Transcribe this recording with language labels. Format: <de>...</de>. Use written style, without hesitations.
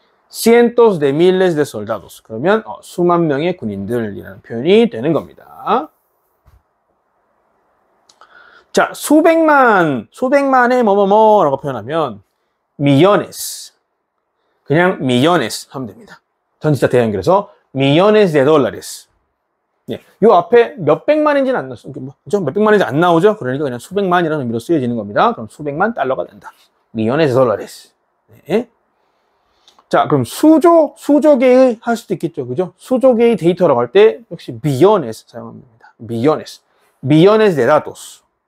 <es>cientos de miles de soldados.</es> <ko>그러면 수만 명의 군인들이라는 표현이 되는 겁니다. 자, 수백만의 뭐뭐뭐라고 표현하면 millones. 그냥 millones 하면 됩니다. 전치사 대연결해서</ko> <es>millones de dólares.</es> <ko>네, 요 앞에 몇백만인지는 안 나왔어. 그죠? 몇백만인지 안 나오죠? 그러니까 그냥 수백만이라는 의미로 쓰여지는 겁니다. 그럼 수백만 달러가 된다.</ko> <es>millones de dólares. 네.</es> <ko>자, 그럼 수조계의 할 수도 있겠죠. 그죠? 수조계의 데이터라고 할 때 역시 millones 사용합니다.</ko> <es>millones de datos.</es>